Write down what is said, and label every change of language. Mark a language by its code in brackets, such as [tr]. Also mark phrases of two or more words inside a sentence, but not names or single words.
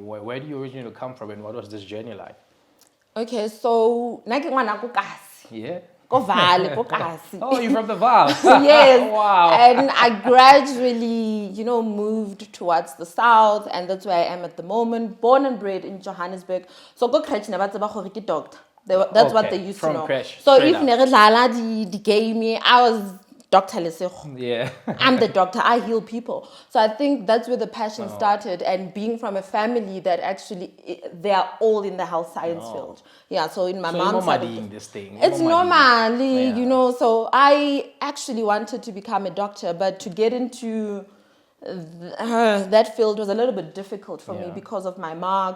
[en] Where do you originally come from? And what was this journey like? Okay, so yeah. Oh, you're from the Val. Yes. Wow. And I gradually, moved towards the south, and that's where I am at the moment. Born and bred in Johannesburg. So go crèche [tn] ne ba tseba gore ke doctor. [en] That's what they used to know. Crash, so if [tn] ne re dlala di game, [en] I was Dr. Lesego. Yeah. I'm the doctor. I heal people. So I think that's where the passion started, and being from a family that actually they are all in the health science field. Yeah. So in my mom's side, this thing. it's normally, So I actually wanted to become a doctor, but to get into that field was a little bit difficult for me because of my marks.